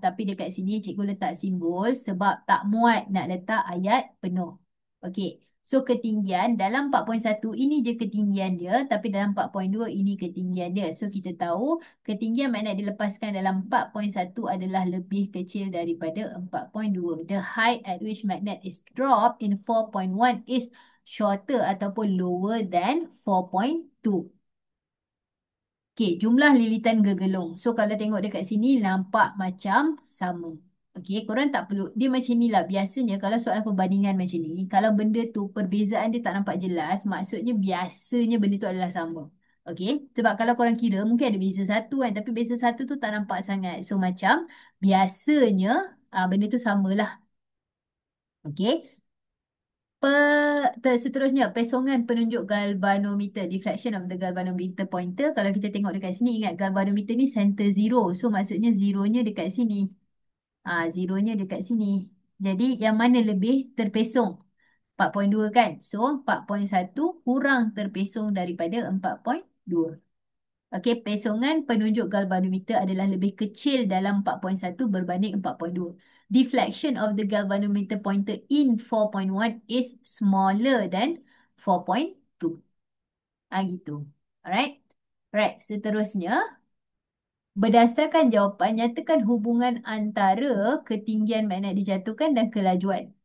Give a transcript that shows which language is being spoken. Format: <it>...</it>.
<ms>Tapi dekat sini cikgu letak simbol sebab tak muat nak letak ayat penuh. Okey. So ketinggian dalam 4.1 ini je ketinggian dia. Tapi dalam 4.2 ini ketinggian dia. So kita tahu ketinggian magnet dilepaskan dalam 4.1 adalah lebih kecil daripada 4.2.</ms> <en>The height at which magnet is dropped in 4.1 is shorter</en> <ms>ataupun</ms> <en>lower than 4.2.</en> <ms>Okey, jumlah lilitan gegelung. So, kalau tengok dekat sini, nampak macam sama. Okey, korang tak perlu. Dia macam ni lah. Biasanya, kalau soalan perbandingan macam ni, kalau benda tu, perbezaan dia tak nampak jelas, maksudnya biasanya benda tu adalah sama. Okey, sebab kalau korang kira, mungkin ada beza satu kan. Tapi beza satu tu tak nampak sangat. So, macam biasanya, benda tu samalah. Okey. Seterusnya, pesongan penunjuk galvanometer,</ms> <en>deflection of the galvanometer pointer.</en> <ms>Kalau kita tengok dekat sini, ingat galvanometer ni center zero. So, maksudnya zeronya dekat sini. Zeronya dekat sini. Jadi, yang mana lebih terpesong? 4.2 kan? So, 4.1 kurang terpesong daripada 4.2. Okey, pesongan penunjuk galvanometer adalah lebih kecil dalam 4.1 berbanding 4.2.</ms> <en>Deflection of the galvanometer pointer in 4.1 is smaller than 4.2.</en> <ms>Gitu.</ms> <en>Alright. Alright,</en> <ms>seterusnya. Berdasarkan jawapan, nyatakan hubungan antara ketinggian magnet dijatuhkan dan kelajuan.</ms>